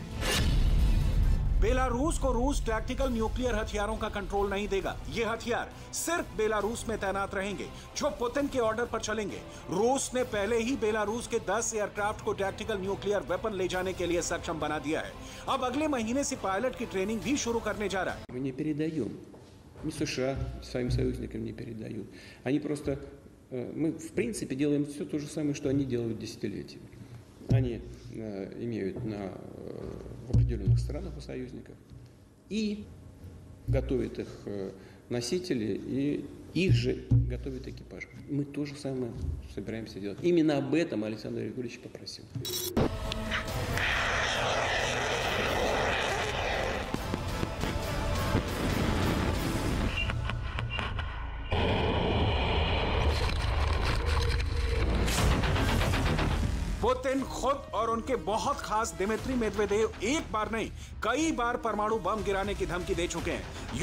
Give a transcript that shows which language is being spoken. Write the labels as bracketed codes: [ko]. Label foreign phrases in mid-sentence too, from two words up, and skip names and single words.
[hi] बेलारूस को रूस [en] tactical nuclear [hi] हथियारों का कंट्रोल नहीं देगा। ये हथियार सिर्फ बेलारूस में तैनात रहेंगे, जो पुतिन के ऑर्डर पर चलेंगे। रूस ने पहले ही बेलारूस के 10 एयरक्राफ्ट को [en] tactical nuclear weapon [hi] ले जाने के लिए सक्षम बना दिया है। अब अगले महीने से पायलट की ट्रेनिंग भी शुरू करने जा रहा है। [ru] Мы не передаем, ни США своим союзникам не передают. Они просто, мы в принципе делаем все то же самое, что они делают десятилетиями. Они имеют в определенных странах у союзников и готовят их носители, и их же готовят экипаж. Мы то же самое собираемся делать. Именно об этом Александр Григорьевич попросил. [hi] पुतिन खुद और उनके बहुत खास दिमित्री मेदवेदेव एक बार नहीं कई बार परमाणु बम गिराने की धमकी दे चुके हैं।